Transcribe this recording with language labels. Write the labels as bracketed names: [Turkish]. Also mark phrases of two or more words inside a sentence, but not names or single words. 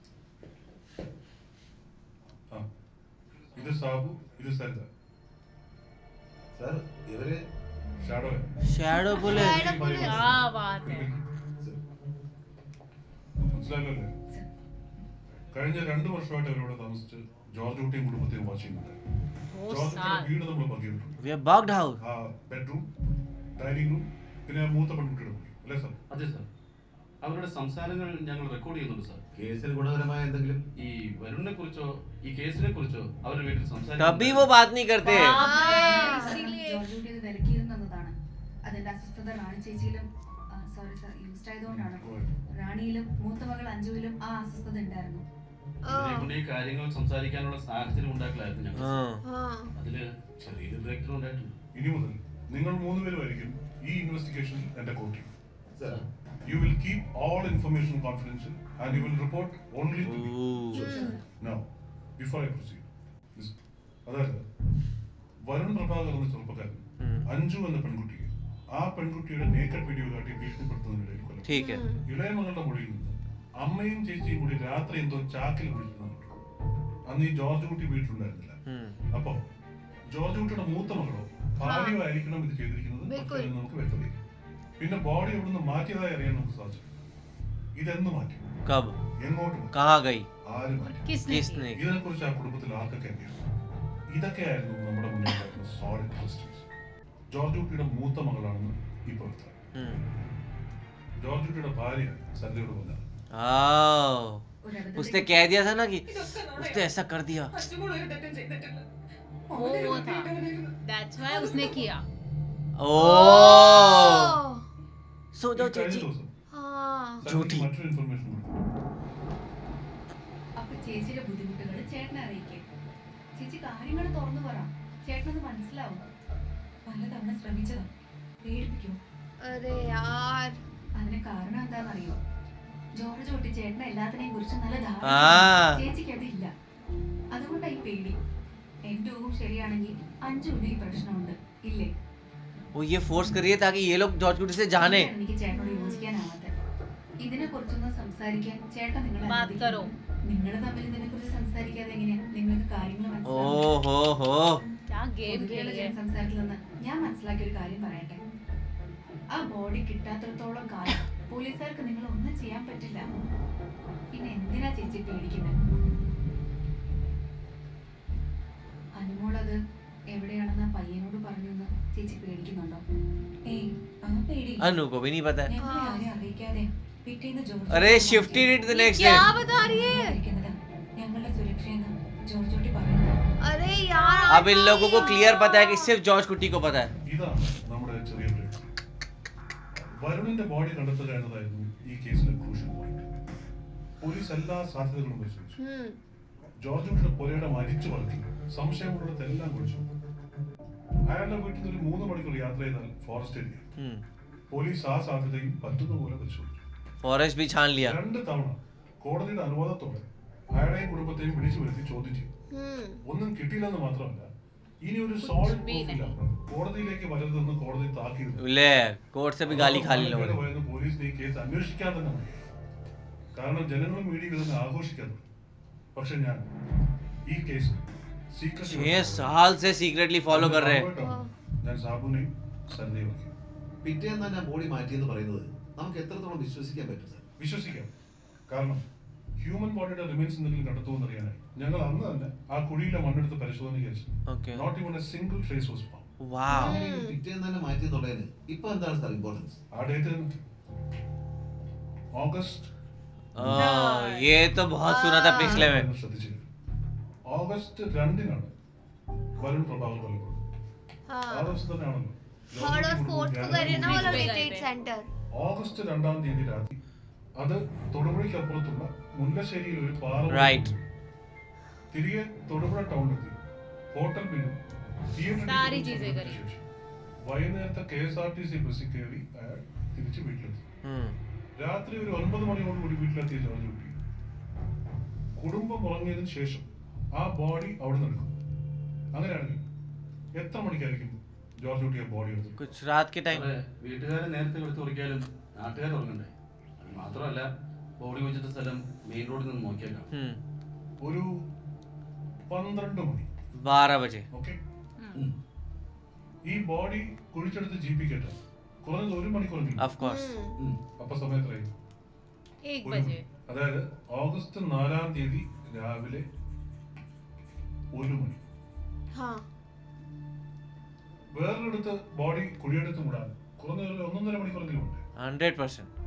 [Hindi] थी। हाँ। [Malayalam] ഇത് സാബു, ഇത് സരിത. സർ ഇവര് ഷാഡോ ഷാഡോ പുലിസ്. Shadow police. [Hindi] क्या बात है [Malayalam] മനസ്സിലായല്ലോ? കഴിഞ്ഞ 2 വർഷമായിട്ട് അവരോട് താമസിച്ച് ജോർജ് കുട്ടിയും കുടുംബത്തെയും വാച്ച് ചെയ്യുന്നുണ്ട്. ജോർജ് കുട്ടിയുടെ വീട് നമ്മൾ പങ്കിട്ടുണ്ട്. [English] We have bugged house. [Malayalam] ആ [English] bedroom, dining room, [Malayalam] പിന്നെ മൂത്ത പെൺകുട്ടിയുടെ മുറി, അല്ലേ സാർ? അതെ സാർ, അവരുടെ സംസാരങ്ങൾ ഞങ്ങൾ റെക്കോർഡ് ചെയ്യുന്നുണ്ട് സാർ. കേസിന് ഗുണകരമായ എന്തെങ്കിലും ഈ വരുണിനെ കുറിച്ചോ ഈ കേസിനെ കുറിച്ചോ അവരുടെ വീട്ടിൽ [Hindi] कभी वो बात नहीं करते. [Malayalam] ജോർജ് കുട്ടി ഇത് വിലക്കിയിരുന്നതാണ്. അതിന്റെ അസ്വസ്ഥത റാണി ചേച്ചിയിലും [English] sorry sir [Malayalam] യൂസ്ഡ് ആയതുകൊണ്ടാണ്. റാണിയിലും മൂത്ത മകൾ അഞ്ജുവിലും ആ അസ്വസ്ഥത ഉണ്ടായിരുന്നു. ഇവരെ കൊണ്ട് ഈ കാര്യങ്ങൾ സംസാരിക്കാനുള്ള സാഹചര്യം ഉണ്ടാക്കലായിരുന്നു ഞങ്ങൾ. [Hindi] हाँ. [Malayalam] അതില് ചെറിയൊരു [English] breakthrough [Malayalam] ഉണ്ടായിട്ടുണ്ട്. ഇനി മുതൽ നിങ്ങൾ 3 പേരുമായിരിക്കും ഈ ഇൻവെസ്റ്റിഗേഷനിൽ എന്റെ കോട്ടി. സർ [English] You will keep all information confidential and you will report only to me. Ooh. Now, before I proceed, listen. [Malayalam] അതായത് വരുൺ പ്രഭാകർ എന്ന ചെറുപ്പക്കാരൻ അഞ്ജു എന്ന പെൺകുട്ടിയെ ആ പെൺകുട്ടിയുടെ [English] naked video [Malayalam] കാട്ടി ഭീഷണിപ്പെടുത്തുന്നതിനിടയിൽ കൊല്ലം. [Hindi] ठीक है. [Malayalam] ഇളയ മകളുടെ മൊഴിയിൽ നിന്ന് അമ്മയും ചേച്ചിയും കൂടി രാത്രി എന്തോ ചാക്കിൽ പിടിച്ചിരുന്നു. അന്ന് ഈ ജോർജ് കുട്ടി വീട്ടിലുണ്ടായിരുന്നില്ല. അപ്പോ ജോർജ് കുട്ടിയുടെ മൂത്ത മകളോ ഭാര്യയോ ആയിരിക്കണം ഇത് ചെയ്തിരിക്കുന്നത്. പക്ഷേ അത് നമുക്ക് വ്യക്തതയില്ല. പിന്നെ ബോഡി എവിടുന്ന് മാറ്റിയതായി അറിയാൻ നമുക്ക് സാധിച്ചു. ഇതെന്ന് മാറ്റി, [Hindi] कब? [Malayalam] എങ്ങോട്ട് മാറ്റി, [Hindi] कहाँ गई? [Malayalam] ആര് മാറ്റി, [Hindi] किसने [Malayalam] ഇതിനെക്കുറിച്ച് ആ കുടുംബത്തിൽ ആർക്കൊക്കെ അറിയാം? ഇതൊക്കെയായിരുന്നു നമ്മുടെ മുന്നിൽ [English] solid questions. [Malayalam] ജോർജ് കുട്ടിയുടെ മൂത്ത മകളാണെന്ന് ഇപ്പോൾ വ്യക്തമായി. ജോർജ് കുട്ടിയുടെ ഭാര്യ സരിതയോട് പറഞ്ഞത് [Hindi] उसने कह दिया था ना कि उसने ऐसा कर दिया. वो था [English] that's why [Hindi] उसने किया. [English] Oh. So [Malayalam] ഈ [Hindi] दो [Malayalam] കഴിഞ്ഞ ചേച്ചി. ദിവസം [Hindi] हाँ. [Malayalam] സരിതയ്ക്ക് മറ്റൊരു ഇൻഫർമേഷൻ കൊടുത്തു. അപ്പൊ ചേച്ചിയുടെ ബുദ്ധിമുട്ടുകൾ ചേട്ടനെ അറിയിക്കും. ചേച്ചി കാര്യങ്ങൾ തുറന്നു പറ, ചേട്ടനത് മനസ്സിലാവും. പലതവണ ശ്രമിച്ചതാ, പേടിപ്പിക്കും. [Hindi] अरे यार. [Malayalam] അതിന് കാരണം എന്താണെന്നറിയോ? ജോർജ് കുട്ടി ചേട്ടനെ എല്ലാത്തിനെയും കുറിച്ച് നല്ല ധാരണ. ചേച്ചിക്ക് അതില്ല. അതുകൊണ്ടായി പേടി. എന്റെ ഊഹം ശരിയാണെങ്കിൽ അഞ്ജുവിന് ഈ പ്രശ്നമുണ്ട് ഇല്ലേ? [Hindi] वो ये फोर्स कर रही है ताकि ये लोग जॉर्ज कुटी से जाने. [Malayalam] എനിക്ക് ചേട്ടനോട് യോജിക്കാനാവാത്തെ. ഇതിനെ കുറിച്ചൊന്നും സംസാരിക്കാൻ ചേട്ടൻ നിങ്ങളെ [Hindi] बात करो. [Malayalam] നിങ്ങൾ തമ്മിൽ ഇതിനെ കുറിച്ച് സംസാരിക്കാതെ എങ്ങനെയാ നിങ്ങൾക്ക് കാര്യങ്ങൾ മനസ്സിലാവും? ഓഹോ ഹോ. [Hindi] क्या गेम [Malayalam] പൊതുവെയുള്ള [Hindi] खेली है. [Malayalam] ജനസംസാരത്തിൽ നിന്ന് ഞാൻ മനസ്സിലാക്കിയ ഒരു കാര്യം പറയട്ടെ. ആ ബോഡി കിട്ടാത്തിടത്തോളം കാലം പോലീസുകാർക്ക് നിങ്ങൾ ഒന്നും ചെയ്യാൻ പറ്റില്ല. പിന്നെ എന്തിനാ ചേച്ചി പേടിക്കുന്നത്? അനുമോളത് എവിടെയാണെന്ന് ആ പയ്യനോട് പറഞ്ഞു എന്ന് ചേച്ചി പേടിക്കുന്നുണ്ടോ? ഏയ് ആ പേടി [Hindi] अनु को भी नहीं पता है. [Malayalam] ഞങ്ങളെ ആരെയും അറിയിക്കാതെ പിറ്റേന്ന് ജോർജ് [English] अरे shifted it the next day. [Hindi] क्या बता रही है? [Malayalam] ഞങ്ങളുടെ സുരക്ഷയെന്ന് ജോർജ് കുട്ടി പറയുന്നു. [Hindi] अरे यार. अब इन लोगों को क्लियर पता है कि सिर्फ जॉर्ज कुटी को पता है. [Malayalam] ഇതാണ് നമ്മുടെ ചെറിയ ബ്രേക്ക്. വരുണിന്റെ ബോഡി കണ്ടെത്തുക എന്നതായിരുന്നു ഈ കേസിലെ [English] crucial point. [Malayalam] പോലീസ് എല്ലാ സാധ്യതകളും പരിശോധിച്ചു. ജോർജ് കുട്ടിയുടെ പുരയുടെ മരിച്ചു വളർത്തി സംശയമുള്ളിടത്തെല്ലാം കുറിച്ചു. അയാളുടെ വീട്ടിൽ നിന്ന് ഒരു 3 മണിക്കൂർ യാത്ര ചെയ്താൽ [English] forest area. [Malayalam] പോലീസ് ആ സാധ്യതയും പറ്റുന്ന പോലെ പരിശോധിച്ചു. [Hindi] फॉरेस्ट भी छान लिया. [Malayalam] 2 തവണ കോടതിയുടെ അനുവാദത്തോടെ അയാളെയും കുടുംബത്തെയും വിളിച്ചു വരുത്തി ചോദ്യം ചെയ്തു. ഒന്നും കിട്ടിയില്ലെന്ന് മാത്രമല്ല, ഇനി ഒരു [English] solid proof [Malayalam] ഇല്ലാതെ കോടതിയിലേക്ക് വരരുതെന്ന് കോടതി താക്കീത്. [Hindi] ले कोर्ट से भी गाली खा ली लोगों ने. [Malayalam] പോലീസിന് ഈ കേസ് അന്വേഷിക്കാൻ തന്നെ മതി. കാരണം ജനങ്ങളും മീഡിയ ഇതൊന്നും ആഘോഷിക്കാറുണ്ട്. പക്ഷെ ഞാൻ ഈ കേസ് [Hindi] 6 साल से [English] secretly follow [Hindi] कर रहे हैं. [Malayalam] ഞാൻ സാബുനെയും സരിതയും ആക്കി. പിറ്റേന്ന് തന്നെ ബോഡി മാറ്റിയെന്ന് പറയുന്നത് നമുക്ക് എത്രത്തോളം വിശ്വസിക്കാൻ പറ്റും സർ? വിശ്വസിക്കാം. കാരണം [English] human bodyude remains [Malayalam] എന്തെങ്കിലും കണ്ടെത്തുമെന്ന് അറിയാനായി ഞങ്ങൾ അന്ന് തന്നെ ആ കുഴിയിലെ മണ്ണെടുത്ത് പരിശോധനയ്ക്ക് അയച്ചു. [English] Okay. Not even a single trace was found. वाओ. [Malayalam] അങ്ങനെയെങ്കിൽ പിറ്റേന്ന് തന്നെ മാറ്റിയെന്നുള്ളതിന് ഇപ്പൊ എന്താണ് സർ ഇമ്പോർട്ടൻസ്? ആ [English] date August [Hindi] ये तो बहुत सुना था पिछले में. [Malayalam] ശ്രദ്ധിച്ചു. ഓഗസ്റ്റ് 2-നാണ് വരുൺ പ്രഭാകർ കൊല്ലപ്പെടുന്നത്. ആ ദിവസം തന്നെയാണല്ലോ [Hindi] थर्ड और फोर्थ को करे ना वो लोग [English] retreat center. [Malayalam] ഓഗസ്റ്റ് 2-ാം തീയതി രാത്രി അത് തൊടുപുഴയ്ക്കപ്പുറത്തുള്ള മുല്ലശ്ശേരിയിൽ ഒരു പാറ [English] Right. [Malayalam] തിരികെ തൊടുപുഴ ടൗണിലെത്തി [English] hotel billum [Hindi] सारी चीजें करी. [Malayalam] വൈകുന്നേരത്തെ KSRTC ബസ്സിൽ കയറി അയാൾ തിരിച്ച് വീട്ടിലെത്തി. രാത്രി ഒരു 9 മണിയോടുകൂടി വീട്ടിലെത്തിയ ജോർജ് കുട്ടി കുടുംബം ഉറങ്ങിയതിനു ശേഷം ആ ബോഡി അവിടെ നിന്ന് എടുക്കും. അങ്ങനെയാണെങ്കിൽ എത്ര മണിക്കായിരിക്കും ജോർജ് കുട്ടി ആ ബോഡി എടുത്തത്? [Hindi] कुछ रात के टाइम. [Malayalam] വീട്ടുകാരെ നേരത്തെ എടുത്ത് ഉറക്കിയാലും നാട്ടുകാർ ഉറങ്ങണ്ടേ? അത് മാത്രമല്ല ബോഡി വെച്ചിട്ട് സ്ഥലം [English] main roadil [Malayalam] നിന്ന് നോക്കിയേക്കാം. ഒരു 12 മണി [Hindi] 12 बजे [Malayalam] ഓക്കെ ഈ ബോഡി കുഴിച്ചെടുത്ത് ജീപ്പിക്കട്ടെ കുറഞ്ഞത് 1 മണിക്കൂറെങ്കിലും [English] of course [Malayalam] അപ്പൊ സമയം എത്രയായി [Hindi] 1 बजे [Malayalam] അതായത് ഓഗസ്റ്റ് 4-ാം തീയതി രാവിലെ 1 മണി [Hindi] हाँ [Malayalam] വേറൊരിടത്ത് ബോഡി കുഴിയെടുത്ത് മൂടാൻ കുറഞ്ഞത് 1.5 മണിക്കൂറെങ്കിലും ഉണ്ട് 100%.